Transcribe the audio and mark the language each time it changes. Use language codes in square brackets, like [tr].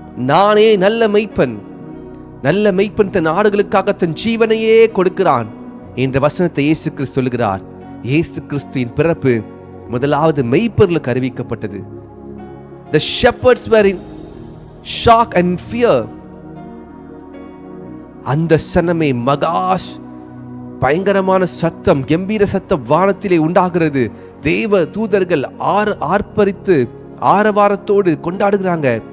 [ta] நானே நல்ல மெய்ப்பன், நல்ல மெய்ப்பன் தன் ஆடுகளுக்காக தன் ஜீவனையே கொடுக்கிறான் என்ற வசனத்தை இயேசு கிறிஸ்து சொல்கிறார். இயேசு கிறிஸ்துவின் பிறப்பு முதலாவது மெய்ப்பர்களுக்கு அறிவிக்கப்பட்டது. [en] The shepherds were in shock and fear. [ta] அந்த சனமே மகாஷ் பயங்கரமான சத்தம், கம்பீர சத்தம் வானத்திலே உண்டாகிறது. தேவ தூதர்கள் ஆர்ப்பரித்து ஆரவாரத்தோடு கொண்டாடுகிறாங்க.